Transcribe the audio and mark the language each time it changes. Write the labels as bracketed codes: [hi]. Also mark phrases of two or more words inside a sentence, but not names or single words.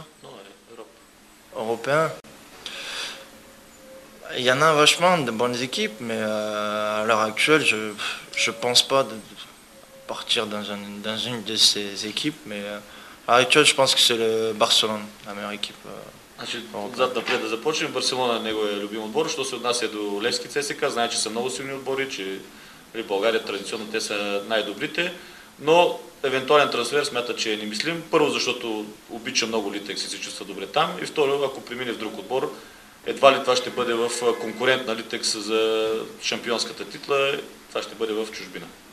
[fr] Non, Europe. Européen. Il y en a vachement de bonnes équipes, mais à l'heure actuelle, je pense pas de partir dans une de ces équipes, mais À l'heure actuelle, je pense que c'est le Barcelone, la meilleure équipe. [bg] Значи, отзад напред да започнем. Барселона е неговия любим отбор. Що се отнася до Левски ЦСКА, знае, че са много силни отбори, че в България традиционно те са най-добрите, но евентуален трансфер смята, че е немислим. Първо, защото обича много Литекс и се чувства добре там, и второ, ако премине в друг отбор, едва ли това ще бъде в конкурент на Литекс за шампионската титла, това ще бъде в чужбина.